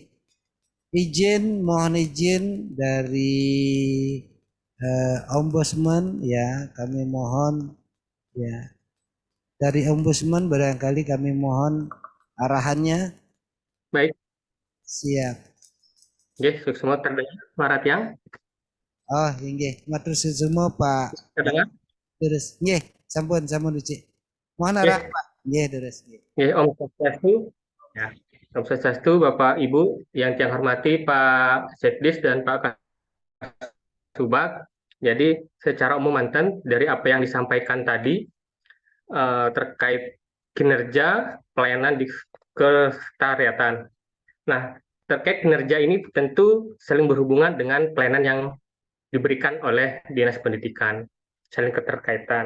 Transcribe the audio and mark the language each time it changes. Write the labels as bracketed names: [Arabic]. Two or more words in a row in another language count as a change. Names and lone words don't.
[Indonesian] Mohon izin dari Ombudsman ya, kami mohon ya. Dari Ombudsman barangkali kami mohon arahannya. Baik. Siap. Nggih, semua terdengar suara tiang? Oh, nggih, matur semua Pak. Terdengar? Terus nggih, sampun Uci. Mohon arah Pak. Nggih, terus nggih. [Balinese] Nggih, Om Swastiastu. Ya. Om Swastiastu, [Indonesian] Bapak Ibu yang saya hormati Pak Sekdis dan Pak Kasubag. Jadi secara umum mantan dari apa yang disampaikan tadi terkait kinerja pelayanan di kesekretariatan. Nah, terkait kinerja ini tentu saling berhubungan dengan pelayanan yang diberikan oleh Dinas Pendidikan, saling keterkaitan.